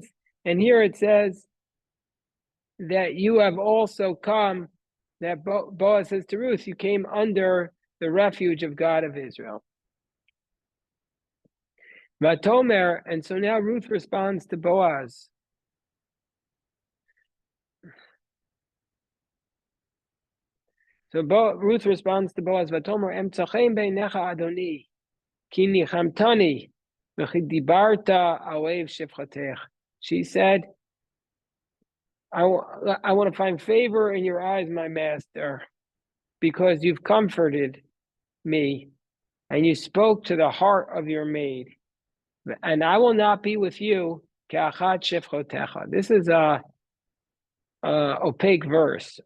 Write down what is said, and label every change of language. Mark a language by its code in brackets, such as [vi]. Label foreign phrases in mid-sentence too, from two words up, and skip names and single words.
[en] And here it says that you have also come, that Boaz says to Ruth, you came under the refuge of God of Israel. Vatomer, and so now Ruth responds to Boaz. So Ruth responds to Boaz, [he] ותאמר, אמצא חן בעיניך אדוני, כי נחמתני, וכי דברת על לב שפחתך. [en] She said, I want to find favor in your eyes, my master, because you've comforted me and you spoke to the heart of your maid. And I will not be with you. This is a opaque verse.